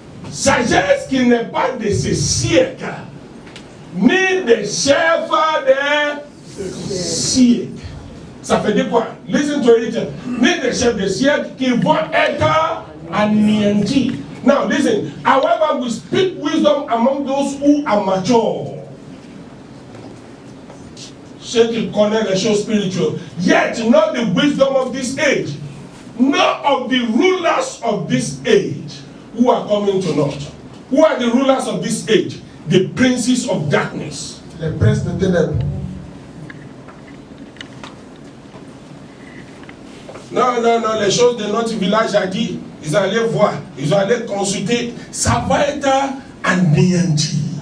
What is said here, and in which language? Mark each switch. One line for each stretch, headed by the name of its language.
French: Sagesse qui n'est pas de ce siècle, ni des chefs des siècles. Ça fait dire quoi?
English: Listen to it.
French: Ni des chefs des siècles qui vont être anéantis.
English: Now listen, however we speak wisdom among those who are mature.
French: Ceux qui connaissent les choses spirituelles.
English: Yet not the wisdom of this age, nor of the rulers of this age who are coming to naught. Who are the rulers of this age? The princes of darkness.
French: Les princes de ténèbres. Non, les choses de notre village a dit, ils allaient voir, ils allaient consulter, ça va être anéanti.